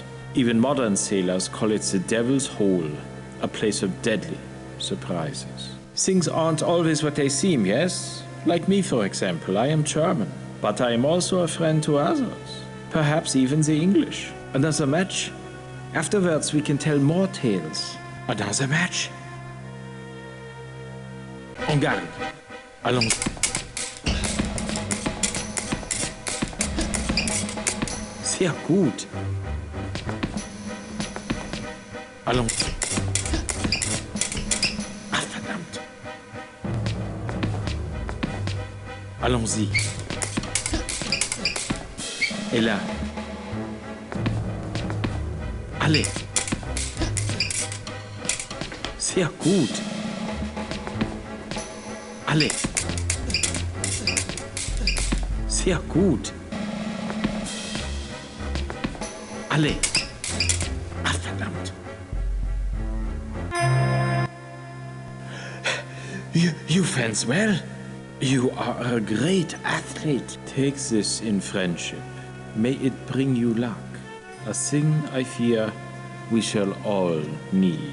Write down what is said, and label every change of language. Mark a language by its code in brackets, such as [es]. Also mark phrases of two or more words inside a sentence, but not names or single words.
[en] Even modern sailors call it the Devil's Hole, a place of deadly surprises. Things aren't always what they seem, yes? Like me, for example, I am German, but I am also a friend to others, perhaps even the English. Another match? Afterwards we can tell more tales. Another match? [fr] En garde. Allons. [de] Sehr gut. [fr] Allons. [de] Ah, verdammt. [fr] Allons-y. Et là. Allez. [de] Sehr gut. [fr] Allez. [de] Sehr gut. [fr] Allez. [de] Ah, verdammt. [en] You fence well. You are a great athlete. Take this in friendship. May it bring you luck, a thing I fear we shall all need.